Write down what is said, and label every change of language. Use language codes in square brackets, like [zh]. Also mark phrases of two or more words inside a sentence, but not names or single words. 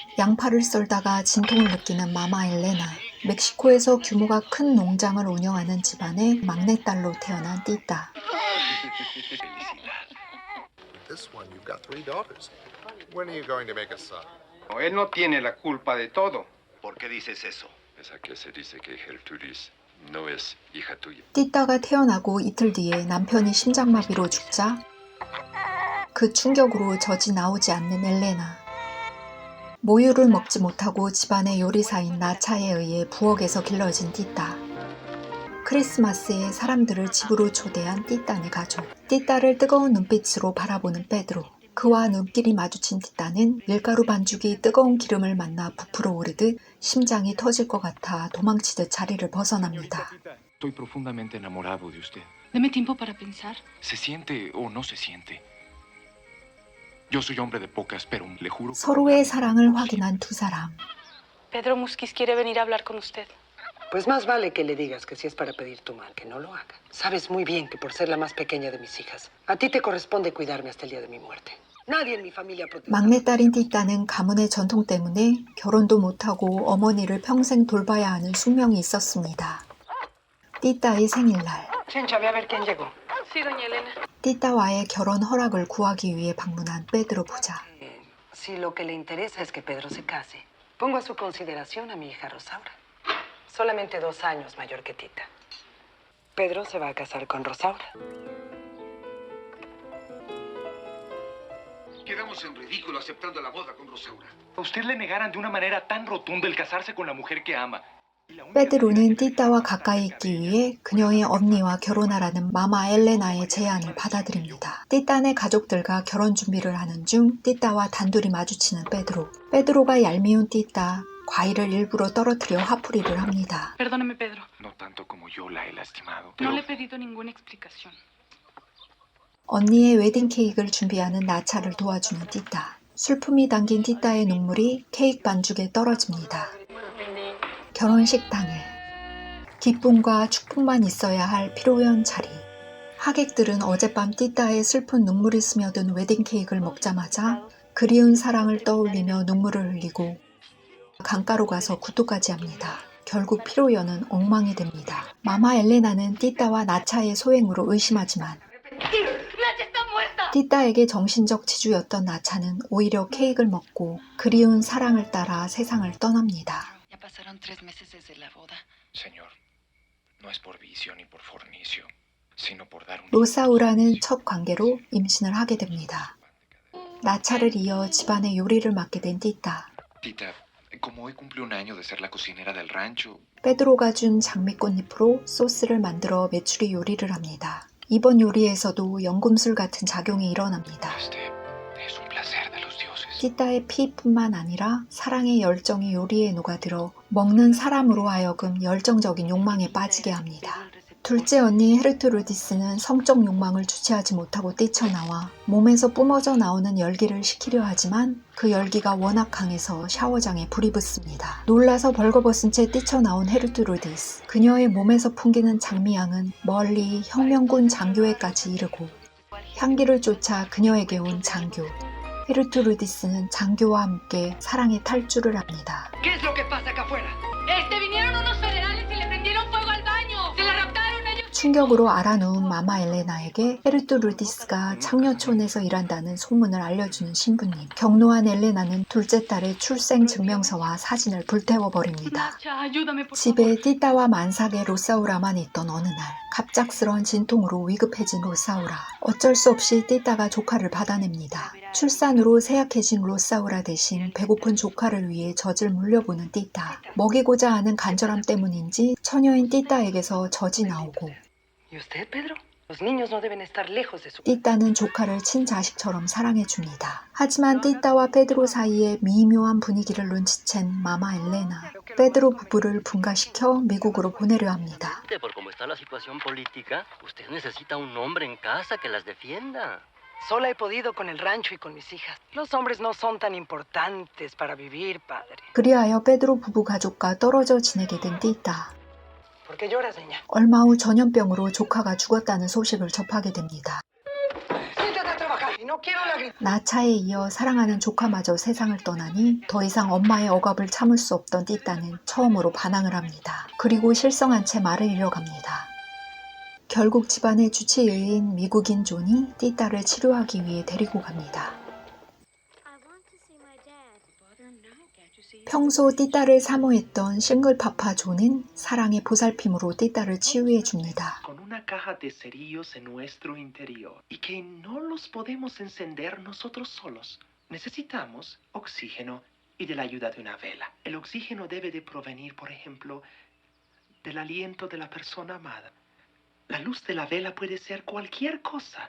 [ko] 양파를 썰다가 진통을 느끼는 마마 엘레나. 멕시코에서 규모가 큰 농장을 운영하는 집안의 막내딸로 태어난 띠따. [en] This one, you've got 3 daughters. When are you going to make a son? [es] Él no tiene la culpa de todo. ¿Por qué dices eso? Esa que se dice que Gertrudis no es hija tuya. [ko] 띠따가 태어나고 이틀 뒤에 남편이 심장마비로 죽자 그 충격으로 젖이 나오지 않는 엘레나. 모유를 먹지 못하고 집안의 요리사인 나차에 의해 부엌에서 길러진 띠따. 크리스마스에 사람들을 집으로 초대한 띠따네 가족. 띠따를 뜨거운 눈빛으로 바라보는 베드로. 그와 눈길이 마주친 띠따는 밀가루 반죽이 뜨거운 기름을 만나 부풀어 오르듯 심장이 터질 것 같아 도망치듯 자리를 벗어납니다. [es] Estoy profundamente enamorado de usted. Deme tiempo para pensar. ¿Se siente o no se siente? Yo soy hombre de pocas, pero le juro. [ko] 서로의 사랑을 확인한 두 사람. [es] Pedro Musquiz quiere venir a hablar con usted. Pues más vale que le digas que si es para pedir tu mal, que no lo haga. Sabes muy bien que por ser la más pequeña de mis hijas, a ti te corresponde cuidarme hasta el día de mi muerte. Nadie en mi familia protege. [ko] 막내딸인 띠따는 가문의 전통 때문에 결혼도 못하고 어머니를 평생 돌봐야 하는 숙명이 있었습니다. 띠따의 생일날. [es] Chencha, ve a ver quién llegó. Sí, doña Elena. [ko] 띠따와의 결혼 허락을 구하기 위해 방문한 베드로 부자. [es] Si lo que le interesa es que Pedro se case, pongo a su consideración a mi hija Rosaura. Solamente 2 años mayor que Tita. Pedro se va a casar con Rosaura. Quedamos en ridículo aceptando la boda con Rosaura. A usted le negaran de una manera tan rotunda el casarse con la mujer que ama. [ko] 베드로는 띠따와 가까이 있기 위해 그녀의 언니와 결혼하라는 마마 엘레나의 제안을 받아들입니다. 띠따네 가족들과 결혼 준비를 하는 중 띠따와 단둘이 마주치는 베드로. 베드로가 얄미운 띠따, 과일을 일부러 떨어뜨려 화풀이를 합니다. [es] Perdóneme, Pedro. No tanto como yo la he lastimado. No Pero le he pedido ninguna explicación. [ko] 언니의 웨딩 케이크를 준비하는 나차를 도와주는 띠따. 슬픔이 담긴 띠따의 눈물이 케이크 반죽에 떨어집니다. 결혼식 당일. 기쁨과 축복만 있어야 할 피로연 자리. 하객들은 어젯밤 띠따의 슬픈 눈물이 스며든 웨딩 케이크를 먹자마자 그리운 사랑을 떠올리며 눈물을 흘리고 강가로 가서 구토까지 합니다. 결국 피로연은 엉망이 됩니다. 마마 엘레나는 띠따와 나차의 소행으로 의심하지만 띠따에게 정신적 지주였던 나차는 오히려 케이크를 먹고 그리운 사랑을 따라 세상을 떠납니다. [es] Ya pasaron 3 meses desde la boda. Señor, no es por vicio ni por fornicio, sino por dar un... [ko] 로사우라는 첫 관계로 임신을 하게 됩니다. 나차를 이어 집안의 요리를 맡게 된 띠따. [es] Tita, como hoy cumple un año de ser la cocinera del rancho, [ko] 베드로가 준 장미꽃잎으로 소스를 만들어 메추리 요리를 합니다. 이번 요리에서도 연금술 같은 작용이 일어납니다. [es] este es un placer de los dioses. [ko] 띠따의 피뿐만 아니라 사랑의 열정이 요리에 녹아들어 먹는 사람으로 하여금 열정적인 욕망에 빠지게 합니다. 둘째 언니 헤르트루디스는 성적 욕망을 주체하지 못하고 뛰쳐나와 몸에서 뿜어져 나오는 열기를 식히려 하지만 그 열기가 워낙 강해서 샤워장에 불이 붙습니다. 놀라서 벌거벗은 채 뛰쳐나온 헤르트루디스. 그녀의 몸에서 풍기는 장미향은 멀리 혁명군 장교에까지 이르고 향기를 쫓아 그녀에게 온 장교. 헤르트루디스는 장교와 함께 사랑의 탈주를 합니다. [es] ¿Qué es lo que pasa acá afuera? Vinieron unos federales y le prendieron fuego al baño. Se la raptaron ellos. [ko] 충격으로 알아놓은 마마 엘레나에게 헤르트루디스가 창녀촌에서 일한다는 소문을 알려주는 신부님. 경로한 엘레나는 둘째 딸의 출생 증명서와 사진을 불태워버립니다. [es] Nacha, ayúdame, por favor. [ko] 집에 띠따와 만삭의 로사우라만 있던 어느 날 갑작스런 진통으로 위급해진 로사우라. 어쩔 수 없이 띠따가 조카를 받아냅니다. 출산으로 세약해진 로사우라 대신 배고픈 조카를 위해 젖을 물려보는 띠따. 먹이고자 하는 간절함 때문인지 처녀인 띠따에게서 젖이 나오고 [es] ¿Y usted, Pedro? Los niños no deben estar lejos de su... [ko] 띠따는 조카를 친자식처럼 사랑해줍니다. 하지만 띠따와 페드로 사이에 미묘한 분위기를 눈치챈 마마 엘레나. 페드로 부부를 분가시켜 미국으로 보내려 합니다. [es] Por cómo está la situación política, usted necesita un hombre en casa que las defienda. Sola he podido con el rancho y con mis hijas. Los hombres no son tan importantes para vivir, padre. [ko] 그리하여 페드로 부부 가족과 떨어져 지내게 된 띠따. [es] ¿Por qué lloras, niña? [ko] 얼마 후 전염병으로 조카가 죽었다는 소식을 접하게 됩니다. [es] Siéntate a trabajar y no quiero la gritera. [ko] 나차에 이어 사랑하는 조카마저 세상을 떠나니 더 이상 엄마의 억압을 참을 수 없던 띠따는 처음으로 반항을 합니다. 그리고 실성한 채 말을 잃어갑니다. 결국 집안의 주치의인 미국인 존이 띠따를 치료하기 위해 데리고 갑니다. 평소 띠따를 사모했던 싱글파파 존은 사랑의 보살핌으로 띠따를 치유해 줍니다. [es] Con una caja de cerillos en nuestro interior y que no los podemos encender nosotros solos. Necesitamos oxígeno y de la ayuda de una vela. El oxígeno debe de provenir, por ejemplo, del aliento de la persona amada. La luz de la vela puede ser cualquier cosa.